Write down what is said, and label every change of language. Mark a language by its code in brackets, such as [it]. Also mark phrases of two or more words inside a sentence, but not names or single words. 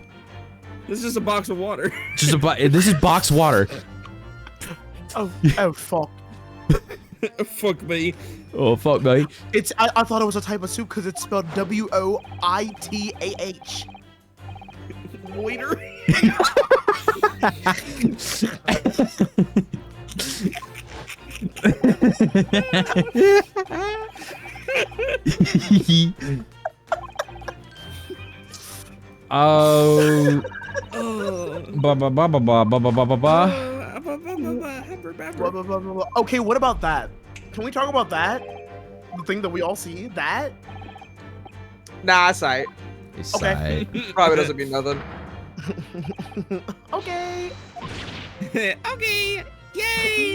[en] This is a box of water. Just a this is box water. Oh, fuck. Fuck me. Oh fuck, buddy. I thought it was a type of soup because it's spelled WOITAH. Waiter. Oh. Ba ba ba ba ba ba ba ba ba ba. Okay, what about that? Can we talk about that? The thing that we all see? That? Nah, it's alright. It's Okay. side. Probably doesn't mean nothing. Okay. Okay. Yay.